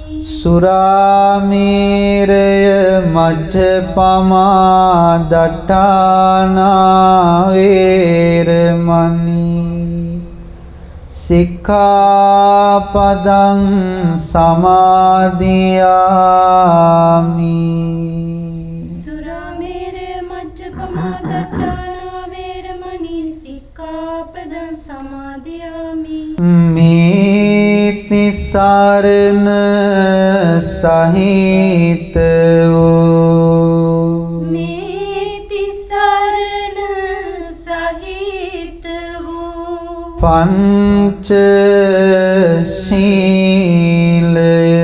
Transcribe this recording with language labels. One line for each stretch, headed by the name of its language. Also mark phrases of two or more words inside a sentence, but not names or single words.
Pali: සුරාමේරය මජ්ජපමා දට්ඨානා වේරමණී සික්ඛාපදං සමාදියාමි සුරාමේරය මජ්ජපමා දට්ඨානා වේරමණී සික්ඛාපදං සමාදියාමි
Sinhala: මේති සරණ සහිත වූ මේති සරණ සහිත වූ පංච ශීලය